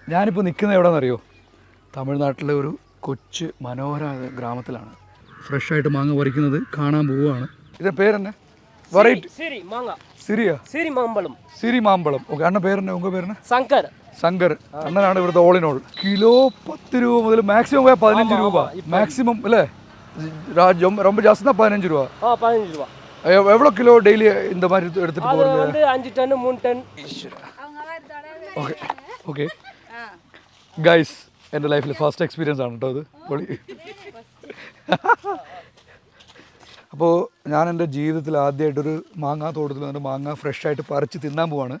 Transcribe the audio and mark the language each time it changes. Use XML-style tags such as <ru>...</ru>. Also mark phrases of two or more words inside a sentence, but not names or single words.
<ml>ഞാനിപ്പോൾ നിൽക്കുന്നത് എവിടെയെന്നറിയോ? തമിഴ്നാട്ടിലെ ഒരു കൊച്ചു മനോഹരമായ ഗ്രാമത്തിലാണ്. ഫ്രഷായിട്ട് മാങ്ങ പറിക്കുന്നത് കാണാൻ പോവുകയാണ്. ഇതിൻ്റെ പേരെന്നെ വെറൈറ്റി സിരി മാമ്പളം.</ml> <ta>ஓகே, அண்ண பேரென்ன உங்க பேரென்ன சங்கர்.</ta> <ml>അണ്ണനാണ് ഇവിടുത്തെ</ml> <en>all in all.</en> <ml>കിലോ 10 രൂപ മുതൽ മാക്സിമം പോയാൽ 15 രൂപ മാക്സിമം അല്ലേ?</ml> <ta>ரொம்ப ஜாஸ்தினா 15 ரூபா. 15 ரூபா. எவ்வளோ கிலோ டெய்லி இந்த மாதிரி எடுத்துட்டு போறது? வந்து 5 டன் 3 டன்.</ta> <en>okay okay guys,</en> <ml>എൻ്റെ ലൈഫിൽ</ml> <en>first experience</en> <ml>ആണ് കേട്ടോ ഇത്. പൊളി. അപ്പോൾ ഞാൻ എൻ്റെ ജീവിതത്തിൽ ആദ്യമായിട്ടൊരു മാങ്ങാ തോട്ടത്തിൽ വന്നിട്ട് മാങ്ങ ഫ്രഷ് ആയിട്ട് പറിച്ച് തിന്നാൻ പോവാണ്.</ml>